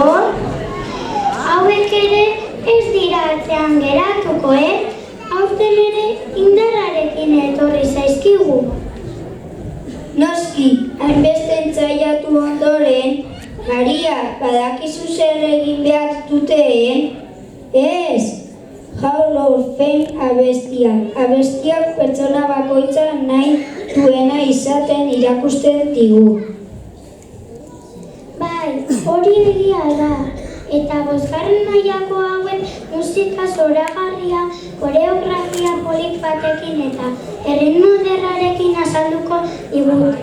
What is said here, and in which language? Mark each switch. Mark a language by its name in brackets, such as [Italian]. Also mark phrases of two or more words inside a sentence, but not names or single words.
[Basque] Hauek ere ez dira atzean geratuko, Aurten ere indarrarekin etorri zaizkigu. Noski, hainbeste entzaiatu ondoren, Maria, badakizu zer egin behar duteen? Ez! Hall of Fame abestiak pertsona bakoitza nahi duena izaten irakusten digu. Bai, hori egia da. Eta bosgarren mailako hauek musika zoragarria, koreografia polit batekin eta erritmo ederrarekin azalduko digute.